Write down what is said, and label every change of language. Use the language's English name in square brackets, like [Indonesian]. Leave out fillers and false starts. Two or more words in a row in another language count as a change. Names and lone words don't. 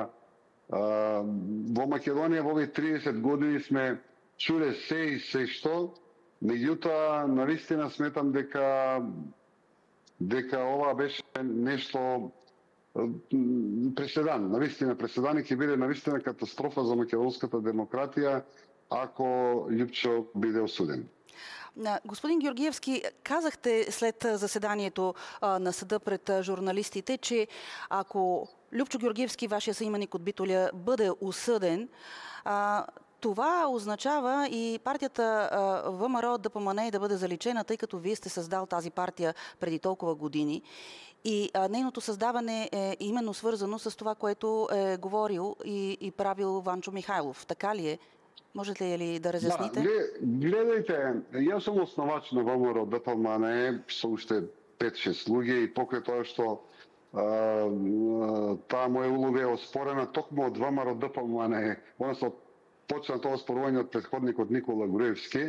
[Macedonian] Во Македонија во овие 30 години сме чуле се и се што, меѓутоа навистина сметам дека ова беше нешто преседан, навистина преседан и ќе биде навистина катастрофа за македонската демократија ако Љупчо биде осуден. [Bulgarian] Господин Георгиевски, казахте след заседанието на съда пред журналистите, че ако Любчо Георгиевски, вашия съименник от Битоля, бъде осъден, това означава и партията ВМРО ДПМНЕ да бъде заличена, тъй като вие сте създал тази партия преди толкова години. И нейното създаване е именно свързано с това, което е говорил и правил Ванчо Михайлов. Така ли е? Можете ли да разясните? [Macedonian] Гледайте, јас сум основач на ВМРО ДПМНЕ со уште 5-6 луѓе и покрај тоа што таа моја улога е оспорена токму од ВМРО ДПМНЕ, односно почна тоа оспорување од претходникот Никола Груевски.